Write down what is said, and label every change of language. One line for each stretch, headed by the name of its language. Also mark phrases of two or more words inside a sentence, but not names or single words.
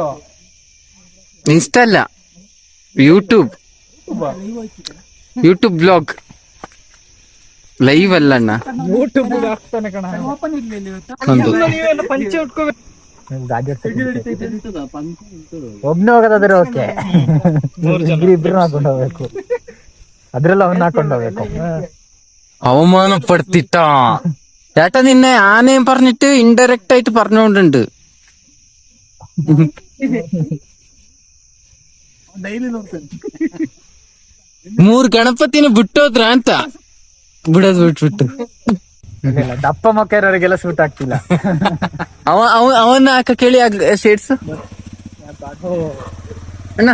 Kannada: ಇನ್ಸ್ಟ ಅಲ್ಲ, ಯೂಟ್ಯೂಬ್
English: vlog live
Kannada: ಅಲ್ಲಣ್ಣ. ಯೂಟ್ಯೂಬ್ ಆಗ್ತಾನೆ ಕಣ. ಒಂದು ಪಂಚೆ ಉಟ್ಕೋಬೇಕು. ಒಬ್ನೇ ಹೋಗೋದಾದ್ರೆ ಓಕೆ, ಇಬ್ರು ಹಾಕೊಂಡು ಹೋಗ್ಬೇಕು, ಅದ್ರೆಲ್ಲ ಅವನ್ನ ಹಾಕೊಂಡು ಹೋಗ್ಬೇಕು.
Malayalam: അവമാന പെടുത്തിട്ടാ ചേട്ടാ, നിന്നെ ആനയും പറഞ്ഞിട്ട് ഇൻഡയറക്റ്റ് ആയിട്ട് പറഞ്ഞുകൊണ്ടുണ്ട്.
Kannada: ಡೈಲಿ ನೋಡ್ತೇನೆ. 3 ಗಣಪತಿನ ಬಿಟ್ಟೋದ್ರ ಅಂತ ಬಿಡೋದು ಬಿಟ್ಬಿಟ್ಟು ದಪ್ಪ ಮಕ್ಕ ಇರೋರಿಗೆಲ್ಲ ಸೂಟ್ ಆಗ್ತಿಲ್ಲ. ಅವನ್ನ ಹಾಕ ಕೇಳಿ ಶೇಡ್ಸ್ ಅಣ್ಣ.